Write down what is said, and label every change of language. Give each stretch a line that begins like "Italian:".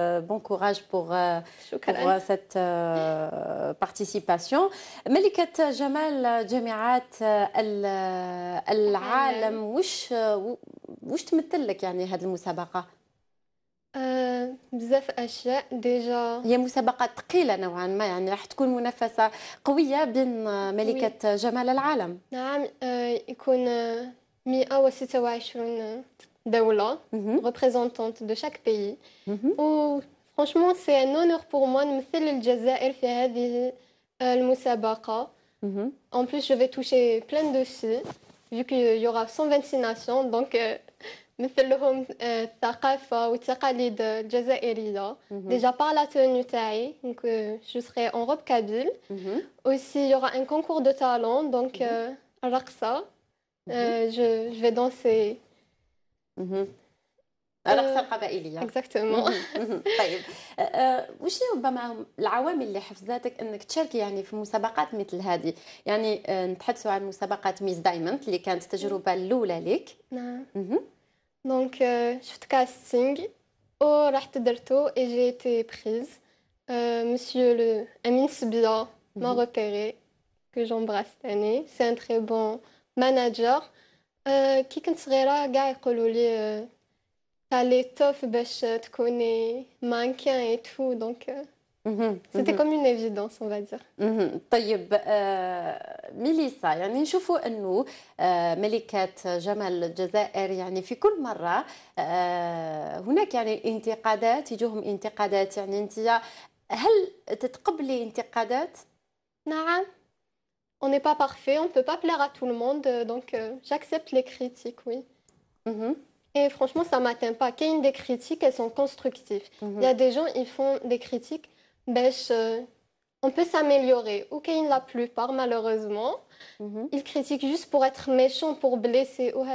French: Bon courage pour cette participation.
Arabic: ملكة جمال جامعات العالم، وش تمثل لك يعني هذه المسابقة؟ بزاف أشياء. ديجا هي مسابقة ثقيلة نوعا ما، يعني راح تكون منافسة قوية بين ملكة جمال العالم. نعم، يكون 126 دولة
French: représentante de chaque pays. Franchement, c'est un honneur pour moi
Arabic: نمثل الجزائر في هذه المسابقة.
French: En plus, je vais toucher plein de filles, vu qu'il y aura 126 nations, donc
Arabic: نمثل لهم الثقافة والتقاليد الجزائرية.
French: Déjà par la tenue
Arabic: تاعي,
French: donc je serai en robe kabyle. Aussi, il y aura un concours de talent, donc الرقصة. Je vais danser.
Arabic: الرقصة القبائلية.
French: Exactement.
Arabic: طيب وش ربما العوامل اللي حفزتك انك تشاركي يعني في مسابقات مثل هذه؟ يعني نتحدثوا عن مسابقة ميس دايموند اللي كانت التجربة الأولى لك. نعم. دونك شفت كاستينغ ورحت درتو
French: et j'ai été prise. Monsieur le Amine Sbia m'a repéré, que j'embrasse cette année. C'est un très bon manager.
Arabic: كي كنت صغيرة كاع يقولوا لي
French: t'as l'étoffe
Arabic: باش تكوني
French: mannequin et tout, donc c'était comme une évidence, on va dire.
Arabic: طيب ميليسا، يعني نشوفوا انه ملكة جمال الجزائر يعني في كل مرة هناك يعني انتقادات، يجوهم انتقادات، يعني انت هل تتقبلي انتقادات؟ نعم.
French: On n'est pas parfait, on ne peut pas plaire à tout le monde, donc j'accepte les critiques, oui. Et franchement, ça ne m'atteint pas. Qu'il y ait des critiques, elles sont constructives. Il y a des gens, ils font des critiques, on peut s'améliorer. Ou qu'il y ait la plupart, malheureusement, ils critiquent juste pour être méchants, pour blesser.